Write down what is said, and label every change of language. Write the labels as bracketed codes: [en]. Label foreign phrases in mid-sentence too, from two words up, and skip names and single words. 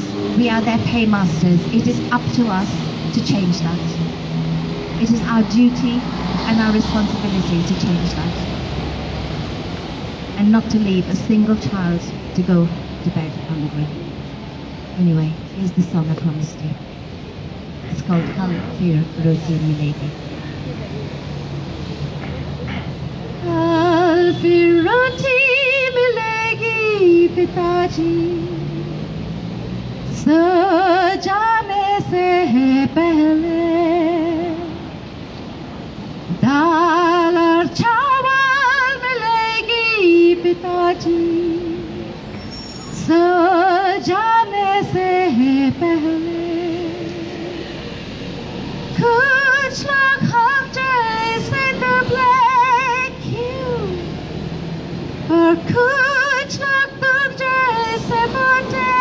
[en] We are their paymasters. It is up to us to change that. It is our duty and our responsibility to change that. And not to leave a single child to go to bed hungry. Anyway, here's the song I promised you. It's called Kal Fir Roti Milegi. [hi] कल फिर रोटी मिलेगी पिताजी, सजाने से पहले दाल और चावल मिलेगी पिताजी, सजाने से पहले कुछ लोग हम जैसे दुबले क्यों, और कुछ लोग तुम जैसे मोटे।